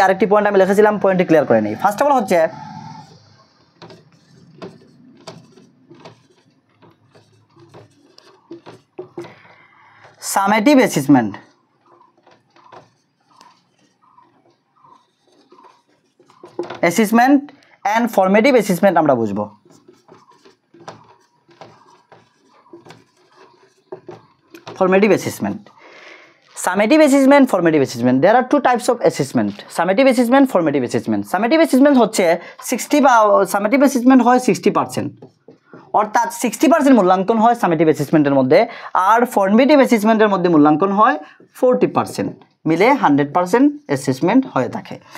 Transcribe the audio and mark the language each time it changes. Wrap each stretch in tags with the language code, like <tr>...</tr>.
<bn>আরেকটি পয়েন্ট আমি লিখেছিলাম, পয়েন্টটি ক্লিয়ার করে নেই। ফার্স্ট অফ অল হচ্ছে summative assessment. Assessment and formative assessment আমরা বুঝবো।</bn> <en>Formative assessment, summative assessment, formative assessment. There are two types of assessment: summative assessment, formative assessment.</en> <bn>Summative assessment হচ্ছে 60 বা summative assessment হয় 60%, অর্থাৎ 60% মূল্যাঙ্কন হয় সামেটিভ অ্যাসেসমেন্টের মধ্যে, আর ফর্মেটিভ অ্যাসেসমেন্টের মধ্যে মূল্যাঙ্কন হয় 40%, মিলে 100% অ্যাসেসমেন্ট হয়ে থাকে।</bn>